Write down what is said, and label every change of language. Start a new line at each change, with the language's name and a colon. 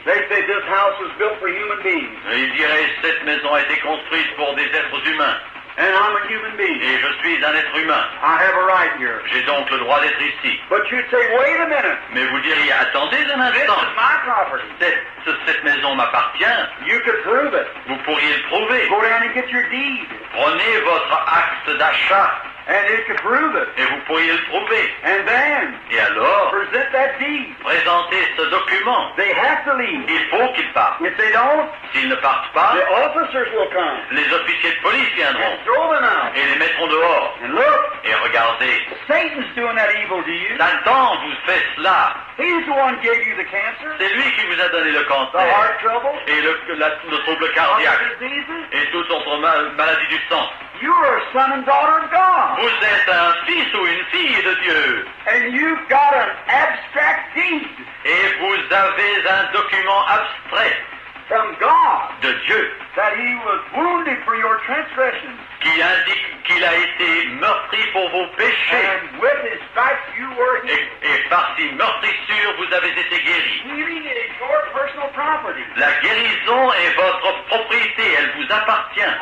English: They say, this house was built for human beings.
French: Et ils diraient, cette maison a été construite pour des êtres humains,
English: And I'm a human being.
French: et je suis un être humain.
English: I have a right here.
French: J'ai donc le droit d'être ici.
English: But you'd say, wait a minute.
French: Mais vous diriez, attendez un
English: This
French: instant,
English: is my property.
French: cette maison m'appartient,
English: You could prove it.
French: vous pourriez le prouver.
English: Go down and get your deed.
French: Prenez votre acte d'achat,
English: And it could prove it.
French: et vous pourriez le prouver.
English: And then,
French: Et alors,
English: present that deed.
French: présentez ce document.
English: They have to leave.
French: Il faut qu'ils partent.
English: If they don't,
French: S'ils ne partent pas,
English: the officers will come
French: les officiers de police viendront
English: and throw them out.
French: et les mettront dehors.
English: And look,
French: Et regardez,
English: Satan's doing that evil to you.
French: Satan vous fait cela.
English: He's the one who gave you the cancer,
French: C'est lui qui vous a donné le
English: the
French: cancer
English: heart trouble,
French: et le trouble
English: other
French: cardiaque
English: diseases.
French: et toute autre maladie du sang.
English: You are a son and daughter of God.
French: Vous êtes un fils ou une fille de Dieu
English: And you've got an abstract deed
French: et vous avez un document abstrait
English: from God
French: de Dieu
English: that He was wounded for your transgressions.
French: qui indique qu'il a été meurtri pour vos péchés
English: And with His stripes you were healed.
French: et par ces meurtrissures vous avez été guéris.
English: Healing is your personal property.
French: La guérison est votre propriété, elle vous appartient.